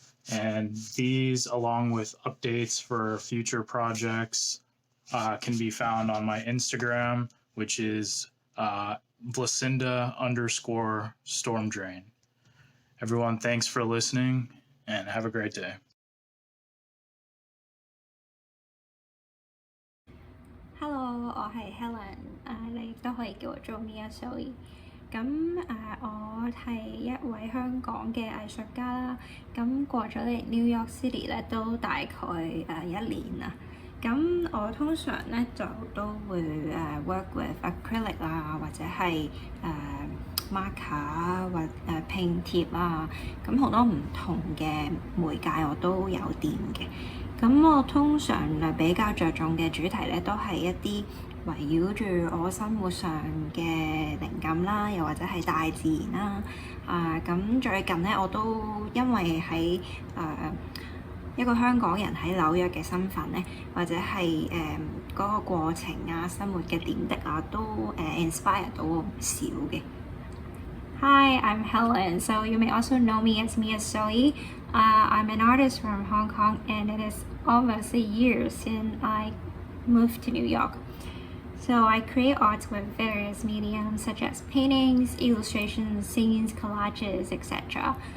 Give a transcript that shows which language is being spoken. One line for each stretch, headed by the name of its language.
English: And these, along with updates for future projects, can be found on my Instagram, which is Vlacinda_Stormdrain. Everyone, thanks for listening, and have a great day.
Cantonese: Hello， 我係 Helen， 你亦都可以叫我做 miiasoey。咁我係一位香港嘅藝術家啦。咁過咗嚟 New York City 咧，都大概1年啦。咁我通常咧就都會
English: work with acrylic
Cantonese: 啊，或者係marker 或拼貼啊，咁好多唔同嘅媒介我都有掂嘅。咁我通常比較着重嘅主題咧，都係一啲圍繞住我生活上嘅靈感啦，又或者係大自然啦。咁最近咧，我都因為喺一個香港人喺紐約嘅身份咧，或者係嗰個過程啊、生活嘅點滴啊，都inspire 到我唔少嘅。
English: Hi, I'm Helen. So you may also know me as miiasoey. I'm an artist from Hong Kong, and it is almost a year since I moved to New York. So I create art with various mediums such as paintings, illustrations, scenes, collages, etc.